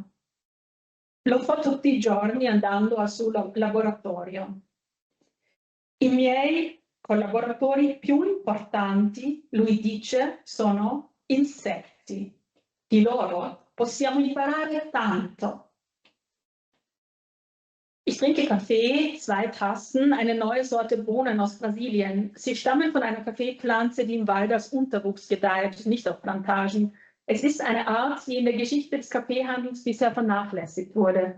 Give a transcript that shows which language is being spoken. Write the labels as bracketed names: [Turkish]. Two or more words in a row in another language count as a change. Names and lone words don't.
[Italian] Lo fa tutti i giorni andando al suo laboratorio. I miei collaboratori più importanti, lui dice, sono insetti. Di loro possiamo imparare tanto. [German] Ich trinke Kaffee, 2 Tassen, eine neue Sorte Bohnen aus Brasilien. Sie stammen von einer Kaffeepflanze, die im Wald als Unterwuchs gedeiht, nicht auf Plantagen. Es ist eine Art, die in der Geschichte des Kaffeehandels bisher vernachlässigt wurde.